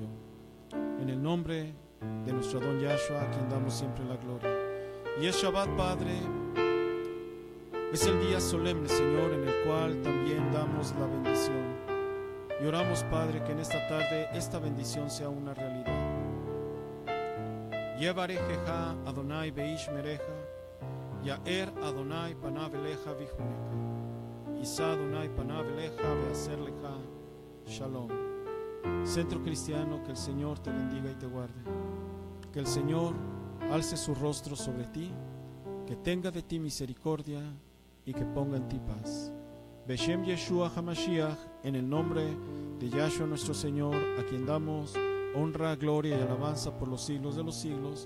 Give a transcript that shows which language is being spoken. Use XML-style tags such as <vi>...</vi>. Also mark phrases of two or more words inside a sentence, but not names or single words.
<es>En el nombre de nuestro Don Yahshua, a quien damos siempre la gloria. Y es Shabbat, Padre, es el día solemne, Señor, en el cual también damos la bendición. Y oramos, Padre, que en esta tarde esta bendición sea una realidad.</es> <he>יברכך אדני וישמרך, יאר אדני פניו אליך ויחנך, ישא אדני פניו אליך וישם לך שלום.</he> <es>Centro Cristiano, que el Señor te bendiga y te guarde. Que el Señor alce su rostro sobre ti, que tenga de ti misericordia y que ponga en ti paz.</es> <he>בשם ישוע המשיח,</he> <es>en el nombre de Yahshua nuestro Señor, a quien damos honra, gloria y alabanza por los siglos de los siglos.</es>